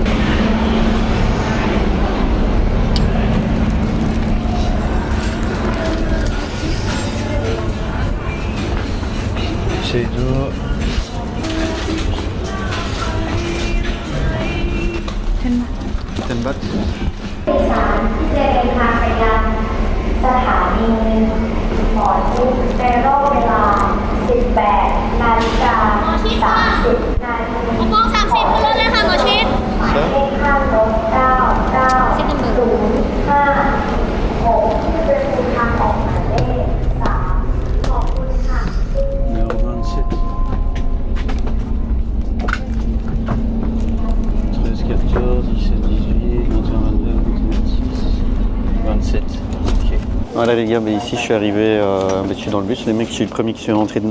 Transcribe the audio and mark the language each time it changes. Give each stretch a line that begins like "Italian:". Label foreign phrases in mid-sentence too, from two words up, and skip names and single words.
French: C'est d'eau. 10 bahts.
Thai: ที่จะเดินทางไปยังสถานีหมอชิดในรอบเวลา 18:30 นาที 6 โมง 30ขึ้นรถเลยค่ะหมอชิด เลขข้างรถ99056ที่เป็นทางออกหมายเลข3ขอบคุณค่ะ
French: Numéro 27. 13, 14, 17, 18, 21, 22, 26, 27. Ok. Voilà les gars, ici je suis arrivé, je suis dans le bus, les mecs, je suis le premier qui suis rentré dedans.